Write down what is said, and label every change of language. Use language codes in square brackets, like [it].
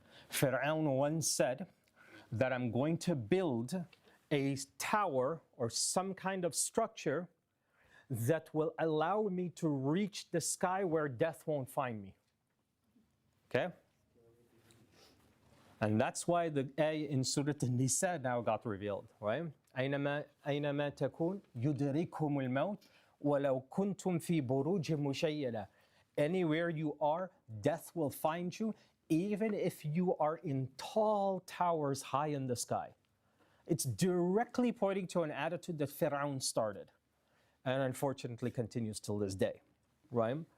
[en] Fir'aun once said that I'm going to build a tower or some kind of structure that will allow me to reach the sky where death won't find me. Okay? And that's why the ayah in Surah An-Nisa now got revealed, right? [ar] أينما تكون يدرككم الموت ولو كنتم في بروج مشيدة. [en] Anywhere you are, death will find you, even if you are in tall towers high in the sky. It's directly pointing to an attitude that Fir'aun started, and unfortunately continues till this day, right?